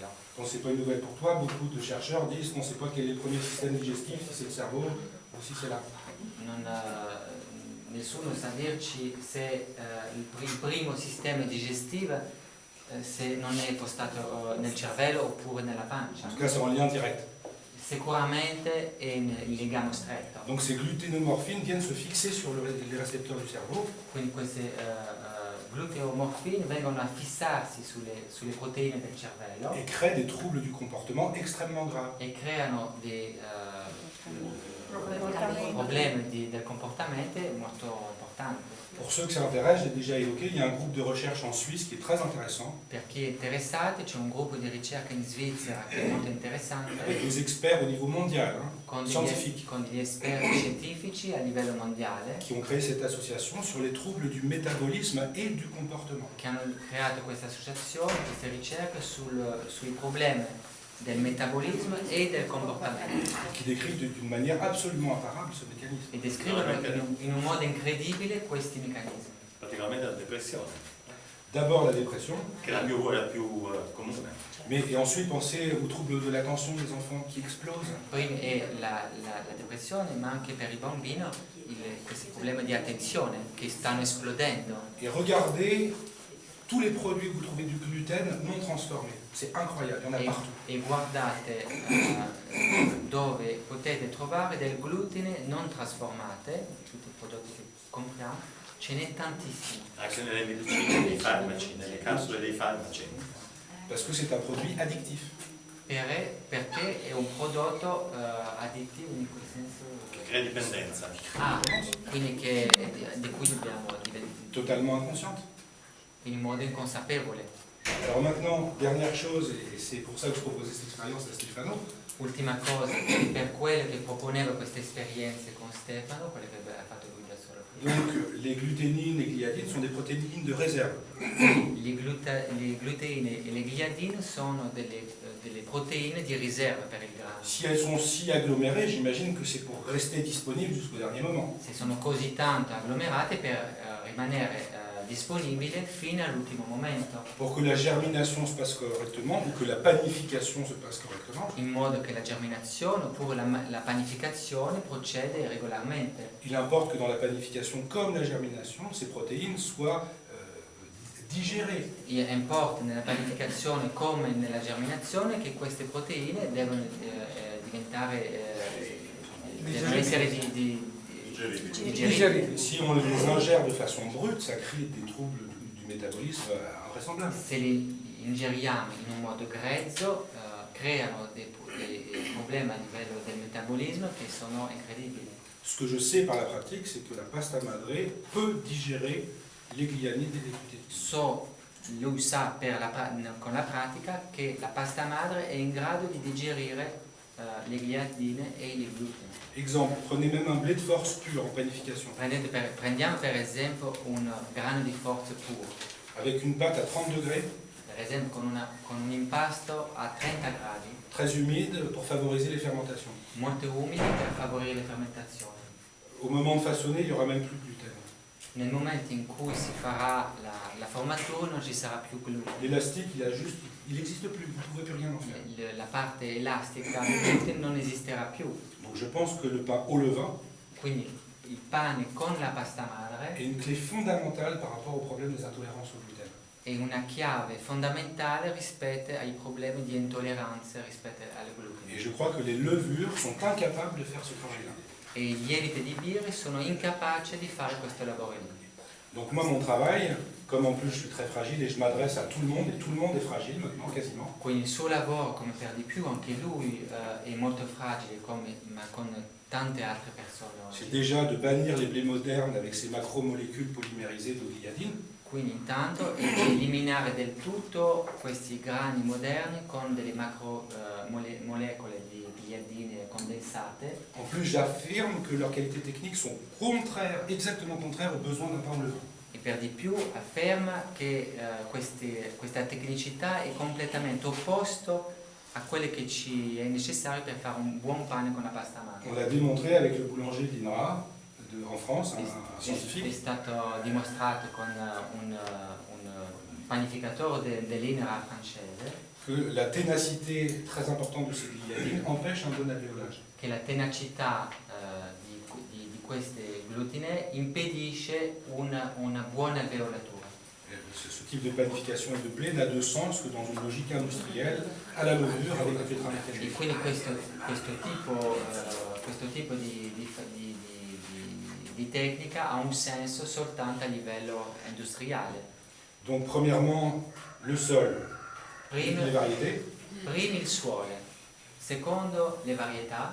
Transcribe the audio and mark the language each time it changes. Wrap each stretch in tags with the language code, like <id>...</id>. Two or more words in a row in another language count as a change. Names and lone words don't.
<fr>Bon, c'est pas une nouvelle pour toi, beaucoup de chercheurs disent qu'on ne sait pas quel est le premier système digestif, si c'est le cerveau ou si c'est là.</fr> <it>Nessuno sa dirci se il primo sistema digestivo se non è postato nel cervello oppure nella pancia.</it> <fr>En tout cas, c'est en lien direct.</fr> <it>Sicuramente è il legame stretto.</it> <fr>Donc ces gluténomorphines viennent se fixer sur les récepteurs du cerveau.</fr> <it>Quindi queste gluteomorfine vengono a fissarsi sulle proteine del cervello</it> <fr>Et créent des troubles du comportement extrêmement graves.</fr> <it>e creano dei problemi del comportamento molto importanti.</it> <fr>Pour ceux que ça intéresse, j'ai déjà évoqué, il y a un groupe de recherche en Suisse qui est très intéressant,</fr> <it>Per chi è interessato c'è un gruppo di ricerca in Svizzera che è molto interessante,</it> <fr>avec des experts au niveau mondial,</fr> <it>con</it> <fr>scientifiques,</fr> <it>degli esperti scientifici a livello mondiale</it> <fr>qui ont créé cette association sur les troubles du métabolisme et du comportement.</fr> <it>che hanno creato questa associazione, queste ricerche sui problemi del metabolismo e del comportamento</it> <fr>Qui décrivent d'une manière absolument imparable ce mécanisme.</fr> <it>e descrivono in un modo incredibile questi meccanismi. Particolarmente la depressione,</it> <fr>D'abord la dépression,</fr> <it>che è la più comune.</it> <fr>et ensuite pensez aux troubles de l'attention des enfants qui explosent.</fr> <it>Prima è la depressione, ma anche per il bambino questi problemi di attenzione che stanno esplodendo.</it> <fr>Et regardez tous les produits que vous trouvez du gluten non transformé. C'est incroyable, il y en a partout.</fr> <it>E guardate dove potete trovare del glutine non trasformate, tutti i prodotti che compriamo, ce n'è tantissimo. Anche nelle medicine, nei farmaci, nelle capsule dei farmaci.</it> <fr>Parce que c'est un produit addictif.</fr> <it>Perché è un prodotto addittivo in quel senso. Che crea dipendenza. Quindi di cui dobbiamo diventare</it> <fr>Totalement inconsciente.</fr> <it>in modo inconsapevole.</it> <fr>Alors maintenant, dernière chose, et c'est pour ça que je proposais cette expérience à Stefano,</fr> <it>Ultima cosa, per quello che proponeva queste esperienze con Stefano, quelle che ha fatto lui da solo prima.</it> <fr>donc les gluténines et gliadines sont des protéines de réserve.</fr> <it>Le gluteine e le gliadine sono delle proteine di riserva per il grano.</it> <fr>Si elles sont si agglomérées, j'imagine que c'est pour rester disponibles jusqu'au dernier moment.</fr> <it>Se sono così tanto agglomerate per rimanere disponibile fino all'ultimo momento,</it> <fr>Pour que la germination se passe correctement ou que la panification se passe correctement,</fr> <it>in modo che la germinazione oppure la panificazione procede regolarmente.</it> <fr>il importe que dans la panification comme la germination, ces protéines soient digérées.</fr> <it>Importa nella panificazione come nella germinazione che queste proteine devono essere digerite.</it> <fr>Si on les ingère de façon brute, ça crée des troubles du métabolisme invraisemblables.</fr> <it>Se li ingeriamo in un modo grezzo creano dei problemi a livello del metabolismo che sono incredibili.</it> <fr>Ce que je sais par la pratique, c'est que la</fr> <it>pasta madre</it> <fr>peut digérer les glianides et les glutéines.</fr> <it>Lui sa con la pratica che la pasta madre è in grado di digerire le gliadine e il glutine.</it> <fr>Exemple, prenez même un blé de force pur en panification,</fr> <it>Prendiamo per esempio un grano di forza puro,</it> <fr>avec une pâte à 30 degrés,</fr> <it>per esempio con un impasto a 30 gradi,</it> <fr>très humide pour favoriser les fermentations.</fr> <it>molto umido per favorire le fermentazioni.</it> <fr>au moment de façonner, il n'y aura même plus de gluten.</fr> <it>Nel momento in cui si farà la formatura non ci sarà più glutine.</it> <fr>L'élastique, il n'existe plus, vous ne pouvez plus rien en faire.</fr> <it>La parte elastica del glutine non esisterà più.</it> <fr>Donc je pense que le pain au levain</fr> <it>Quindi il pane con la pasta madre</it> <fr>est une clé fondamentale par rapport au problème des intolérances au gluten.</fr> <it>è una chiave fondamentale rispetto ai problemi di intolleranza rispetto al</it> <fr>Et</fr> <it>glutine.</it> <fr>je crois que les levures sont incapables de faire ce travail-là.</fr> <it>E i lieviti di birra sono incapaci di fare questo lavoro lì.</it> <fr>Donc moi, mon travail, comme en plus je suis très fragile et je m'adresse à tout le monde, et tout le monde est fragile maintenant quasiment,</fr> <it>Quindi il suo lavoro, come per di più, anche lui è molto fragile, ma con tante altre persone</it> <fr>c'est</fr> <it>oggi.</it> <fr>déjà de bannir les blés modernes avec ces macromolécules polymérisées de gliadine,</fr> <it>Quindi intanto è di eliminare del tutto questi grani moderni con delle molecole di gliadine condensate.</it> <fr>En plus, j'affirme que leurs qualités techniques sont contraires, exactement contraires aux besoins d'un pain au levain.</fr> <it>E per di più afferma che questa tecnicità è completamente opposto a quelle che ci è necessario per fare un buon pane con la pasta</it> <fr>On</fr> <it>madre.</it> <fr>l'a démontré avec le boulanger de l'INRA en France, un</fr> <it>È</it> <fr>scientifique,</fr> <it>stato dimostrato con un panificatore dell'INRA francese</it> <fr>que la ténacité très importante de ces gliadines empêche un bon alvéolage.</fr> <it>che la tenacità di queste glutine impedisce una buona alveolatura.</it> <fr>Ce type de panification et de blé n'a de sens que dans une logique industrielle à la levure avec la</fr> <it>E</it> <fr>tétraméthanisation.</fr> <it>quindi questo tipo di tecnica ha un senso soltanto a livello industriale.</it> <fr>Donc premièrement, le sol,</fr> <it>Primo,</it> <fr>les variétés,</fr> <it>il suolo, secondo le varietà,</it>